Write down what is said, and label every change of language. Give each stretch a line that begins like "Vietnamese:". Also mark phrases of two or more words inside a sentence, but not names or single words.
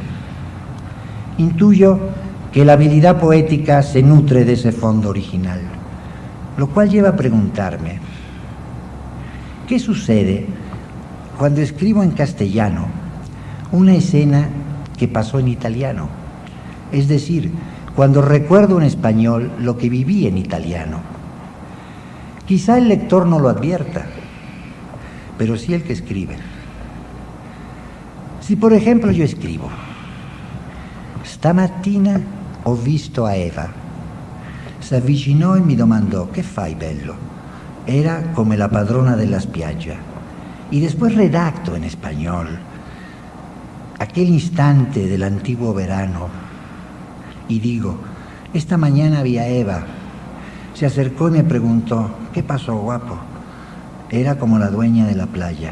Spanish: Intuyo que la habilidad poética se nutre de ese fondo original, lo cual lleva a preguntarme, ¿qué sucede cuando escribo en castellano una escena que pasó en italiano? Es decir, cuando recuerdo en español lo que viví en italiano. Quizá el lector no lo advierta, pero sí el que escribe. Si por ejemplo yo escribo,
Italian: stamattina ho visto a Eva, si avvicinò e mi domandò, ¿qué fai bello? Era come la padrona della spiaggia.
Spanish: Y después redacto en español aquel instante del antiguo verano y digo, esta mañana vi a Eva, se acercó y me preguntó, ¿qué pasó, guapo? Era como la dueña de la playa.